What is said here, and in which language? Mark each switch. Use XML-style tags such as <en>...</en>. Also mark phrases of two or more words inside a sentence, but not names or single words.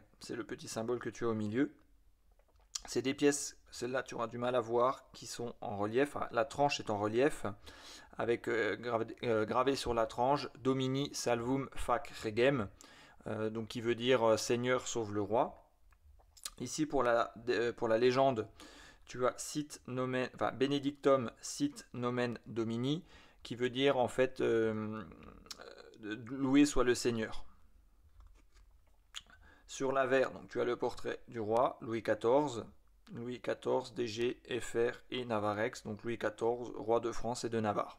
<fr>C'est le petit symbole que tu as au milieu. C'est des pièces, celles-là tu auras du mal à voir, qui sont en relief. La tranche est en relief, avec gravé sur la tranche</fr> <la>Domini Salvum Fac Regem,</la> <fr>donc qui veut dire Seigneur sauve le roi. Ici pour la légende, tu as</fr> <la>sit nomen,</la> <fr>enfin,</fr> <la>Benedictum sit nomen Domini,</la> <fr>qui veut dire en fait loué soit le Seigneur. Sur l'avers, donc tu as le portrait du roi Louis XIV, Louis XIV, DG, FR et Navarrex, donc Louis XIV, roi de France et de Navarre.</fr>